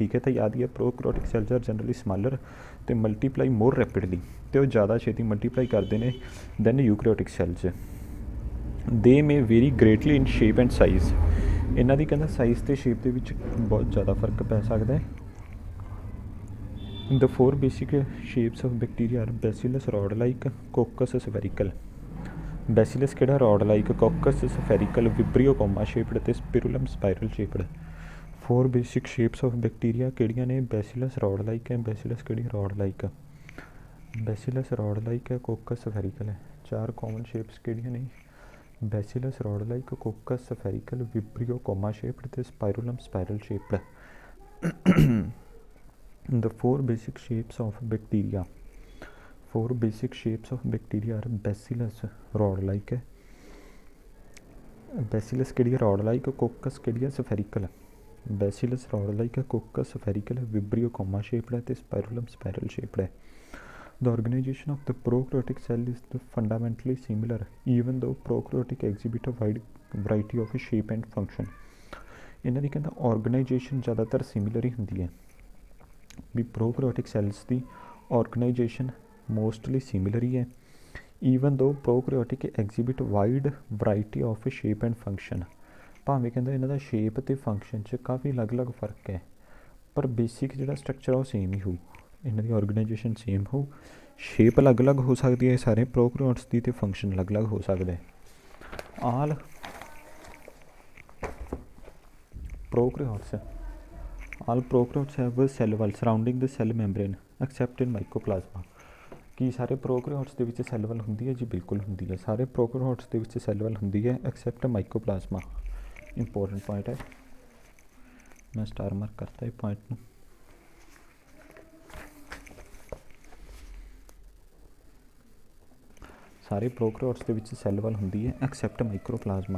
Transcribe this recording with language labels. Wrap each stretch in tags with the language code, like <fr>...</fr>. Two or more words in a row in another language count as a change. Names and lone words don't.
<pa>ਠੀਕ ਹੈ, ਤਾਂ ਯਾਦ ਹੀ ਹੈ</pa> <en>prokaryotic cells are generally smaller</en> <pa>ਅਤੇ</pa> <en>multiply more rapidly,</en> <pa>ਅਤੇ ਉਹ ਜ਼ਿਆਦਾ ਛੇਤੀ ਮਲਟੀਪਲਾਈ ਕਰਦੇ ਨੇ</pa> <en>than eukaryotic cells. They may vary greatly in shape and size.</en> <pa>ਇਹਨਾਂ ਦੀ ਕਹਿੰਦਾ ਸਾਈਜ਼ ਅਤੇ ਸ਼ੇਪ ਦੇ ਵਿੱਚ ਬਹੁਤ ਜ਼ਿਆਦਾ ਫਰਕ ਪੈ ਸਕਦਾ ਹੈ।</pa> <en>The four basic shapes of bacteria are Bacillus rod-like, Coccus spherical.</en> <pa>Bacillus ਕਿਹੜਾ?</pa> <en>rod-like, Coccus spherical, Vibrio comma-shaped ਅਤੇ Spirillum spiral-shaped. Four basic shapes of bacteria</en> <pa>ਕਿਹੜੀਆਂ ਨੇ? Bacillus rod-like ਹੈ, Bacillus ਕਿਹੜੀ?</pa> <en>rod-like, Bacillus rod-like ਹੈ, Coccus spherical ਹੈ।</en> <pa>ਚਾਰ</pa> <en>common shapes</en> <pa>ਕਿਹੜੀਆਂ ਨੇ?</pa> <en>Bacillus rod-like, Coccus spherical, Vibrio comma-shaped ਅਤੇ Spirillum spiral-shaped. The four basic shapes of bacteria. Four basic shapes of bacteria are Bacillus rod-like है, Bacillus</en> <pa>ਕਿਹੜੀ ਹੈ?</pa> <en>rod-like, Coccus</en> <pa>ਕਿਹੜੀ ਹੈ?</pa> <en>spherical, Bacillus rod-like है, Coccus spherical है, Vibrio comma-shaped है ਅਤੇ Spirillum spiral-shaped है। The organization of the prokaryotic cell is fundamentally similar, even though prokaryotic exhibit a wide variety of shape and function.</en> <pa>ਇਹਨਾਂ ਦੀ ਕਹਿੰਦਾ ਆਰਗੇਨਾਈਜੇਸ਼ਨ ਜ਼ਿਆਦਾਤਰ ਸਿਮਿਲਰ ਹੀ ਹੁੰਦੀ ਹੈ ਵੀ</pa> <en>prokaryotic cells</en> <pa>ਦੀ ਆਰਗੇਨਾਈਜੇਸ਼ਨ</pa> <en>mostly similar</en> <pa>ਹੀ ਹੈ।</pa> <en>even though prokaryotic exhibit wide variety of shape and function,</en> <pa>ਭਾਵੇਂ ਕਹਿੰਦਾ ਇਹਨਾਂ ਦਾ ਸ਼ੇਪ ਅਤੇ ਫੰਕਸ਼ਨ 'ਚ ਕਾਫੀ ਅਲੱਗ-ਅਲੱਗ ਫਰਕ ਹੈ, ਪਰ ਬੇਸਿਕ ਜਿਹੜਾ ਸਟਰਕਚਰ ਉਹ ਸੇਮ ਹੀ ਹੋਊ। ਇਹਨਾਂ ਦੀ ਆਰਗੇਨਾਈਜੇਸ਼ਨ ਸੇਮ ਹੋਊ, ਸ਼ੇਪ ਅਲੱਗ-ਅਲੱਗ ਹੋ ਸਕਦੀ ਹੈ ਸਾਰੇ ਪ੍ਰੋਕੈਰੀਓਟਸ ਦੀ, ਅਤੇ ਫੰਕਸ਼ਨ ਅਲੱਗ-ਅਲੱਗ ਹੋ ਸਕਦਾ ਹੈ।</pa> <en>ਆਲ prokaryotes have a cell wall surrounding the cell membrane except in mycoplasma.</en> <pa>ਕੀ ਸਾਰੇ ਪ੍ਰੋਕੈਰੀਓਟਸ ਦੇ ਵਿੱਚ</pa> <en>cell wall</en> <pa>ਹੁੰਦੀ ਹੈ? ਜੀ ਬਿਲਕੁਲ ਹੁੰਦੀ ਹੈ, ਸਾਰੇ ਪ੍ਰੋਕੈਰੀਓਟਸ ਦੇ ਵਿੱਚ</pa> <en>cell wall</en> <pa>ਹੁੰਦੀ ਹੈ</pa> <en>except mycoplasma. important point</en> <pa>ਹੈ, ਮੈਂ</pa> <en>star mark</en> <pa>ਕਰਤਾ ਇਹ ਪੁਆਇੰਟ ਨੂੰ। ਸਾਰੇ ਪ੍ਰੋਕੈਰੀਓਟਸ ਦੇ ਵਿੱਚ</pa> <en>cell wall</en> <pa>ਹੁੰਦੀ ਹੈ</pa> <en>except mycoplasma.</en>